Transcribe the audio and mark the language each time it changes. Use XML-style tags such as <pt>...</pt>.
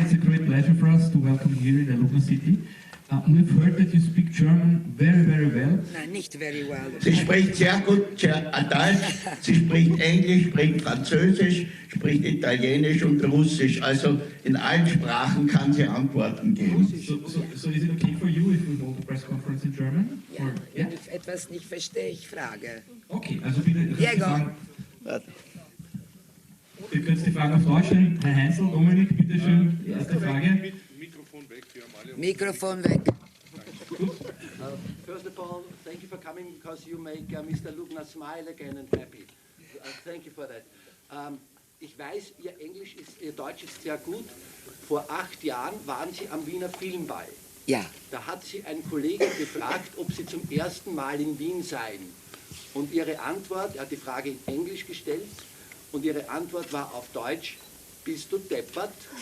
<en>It's a great pleasure for us to welcome you here in the Lugner city. We've heard that you speak German very, very well.</en> <de>Nein, nicht</de> <en>very well.</en> <de>Sie spricht sehr gut Deutsch, sie spricht Englisch, spricht Französisch, spricht Italienisch und Russisch. Also in allen Sprachen kann sie Antworten geben.</de> <en>So is it okay for you if we hold a press conference in German?</en> <de>Ja, wenn ich etwas nicht verstehe, ich frage. Okay, also bitte. Diego. Ihr könnt die Fragen auf Deutsch stellen. Herr Heinzel, Dominik, bitteschön, die erste Frage. Mikrofon weg.</de> <en>First of all, thank you for coming because you make Mr. Lugner smile again and happy. Thank you for that.</en> <de>Ich weiß, Ihr Deutsch ist sehr gut. Vor 8 Jahren waren Sie am Wiener Filmball. Ja. Da hat Sie ein Kollege gefragt, ob Sie zum ersten Mal in Wien seien. Und Ihre Antwort, er hat die Frage in Englisch gestellt, und Ihre Antwort war auf Deutsch: Bist du deppert?</de>